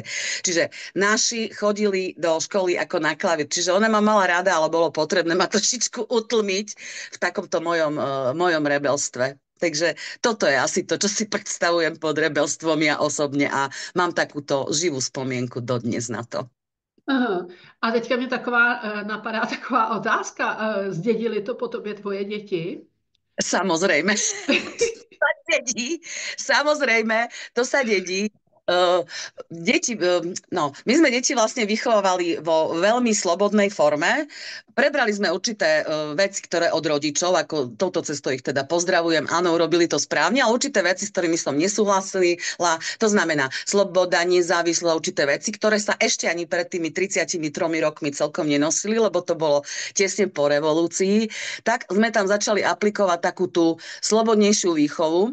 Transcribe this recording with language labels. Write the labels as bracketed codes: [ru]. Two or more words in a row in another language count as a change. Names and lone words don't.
[sk] Čiže naši chodili do školy ako na klavír, čiže ona ma mala rada, ale bolo potrebné ma trošičku utlmiť v takomto mojom rebelstve. Takže toto je asi to, čo si predstavujem pod rebelstvom ja osobne a mám takúto živú spomienku dodnes na to. Aha. [cs] A teďka mě napadá taková otázka. Zdědili to po tobě tvoje děti? [sk] Samozrejme. Dedí. Samozrejme, to sa dedí. Deti, no, my sme deti vlastne vychovávali vo veľmi slobodnej forme. Prebrali sme určité veci, ktoré od rodičov, ako touto cestou ich teda pozdravujem, áno, urobili to správne, ale určité veci, s ktorými som nesúhlasila, to znamená sloboda, nezávislosť, určité veci, ktoré sa ešte ani pred tými 33 rokmi celkom nenosili, lebo to bolo tesne po revolúcii, tak sme tam začali aplikovať takú tú slobodnejšiu výchovu.